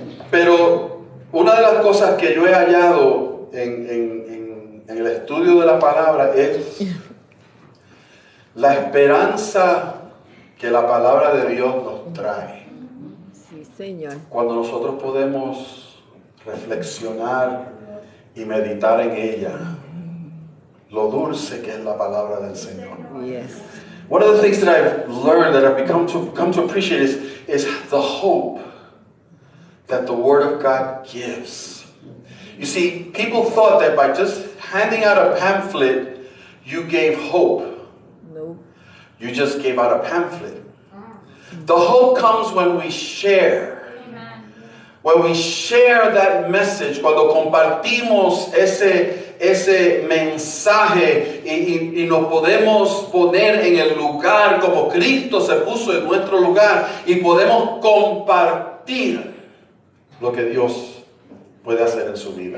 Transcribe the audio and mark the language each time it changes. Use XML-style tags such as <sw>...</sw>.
<es>Pero una de las cosas que yo he hallado en el estudio de la palabra es la esperanza que la palabra de Dios nos trae. Sí, Señor. Cuando nosotros podemos reflexionar y meditar en ella, lo dulce que es la palabra del Señor.</es> <en>Yes. One of the things that I've learned, that I've come to appreciate is the hope that the Word of God gives. You see, people thought that by just handing out a pamphlet, you gave hope. No. You just gave out a pamphlet. The hope comes when we share. When we share that message,</en> <es>cuando compartimos ese mensaje y nos podemos poner en el lugar como Cristo se puso en nuestro lugar y podemos compartir lo que Dios puede hacer en su vida.</es>